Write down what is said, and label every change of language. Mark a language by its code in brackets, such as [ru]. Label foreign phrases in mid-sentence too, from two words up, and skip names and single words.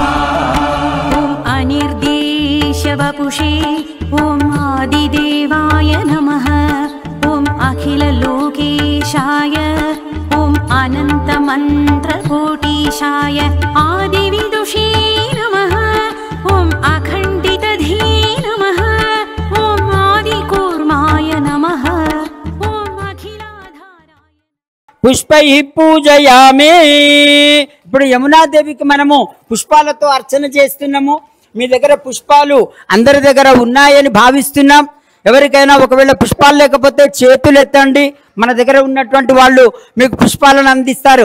[sa] ॐ अनिर्देशवपुषे ॐ आदिदेवाय नमः ॐ अखिललोकेशाय ॐ अनन्तमन्त्रकोटीशाय आदिविदुषे नमः ॐ अखण्डितधे नमः ॐ आदिकूर्माय नमः ॐ अखिलाधाराय पुष्पै पूजयामि. [te] ఇప్పుడు యమునాదేవికి మనము పుష్పాలతో అర్చన చేస్తున్నాము. మీ దగ్గర పుష్పాలు అందరి దగ్గర ఉన్నాయని భావిస్తున్నాం. ఎవరికైనా ఒకవేళ పుష్పాలు లేకపోతే చేతులు ఎత్తండి. మన దగ్గర ఉన్నటువంటి వాళ్ళు మీకు పుష్పాలను అందిస్తారు.